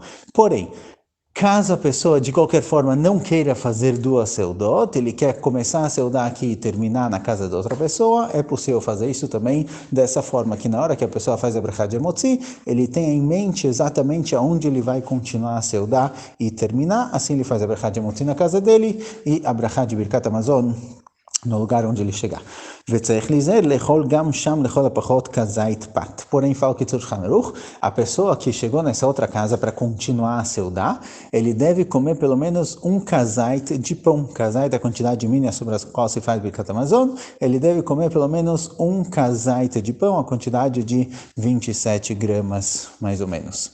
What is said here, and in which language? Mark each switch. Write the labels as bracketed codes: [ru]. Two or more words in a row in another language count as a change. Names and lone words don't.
[pt] Porém, caso a pessoa, de qualquer forma, não queira fazer duas seudot, ele quer começar a seudar aqui e terminar na casa de outra pessoa, é possível fazer isso também dessa forma, que na hora que a pessoa faz a brachá de Amotzi, ele tem em mente exatamente aonde ele vai continuar a seudar e terminar, assim ele faz a brachá de Amotzi na casa dele e a brachá de Birkat Hamazon no lugar onde ele chegar. [he] וצריך להיזהר לאכול גם שם לכל הפחות כזית פת. [pt] Porém, fala que Tzur Shanuch, a pessoa que chegou nessa outra casa para continuar a seudá, ele deve comer pelo menos um kazait de pão. Kazait é a quantidade mínima sobre as quais se faz Birkat Hamazon. Ele deve comer pelo menos um kazait de pão, a quantidade de 27 gramas, mais ou menos.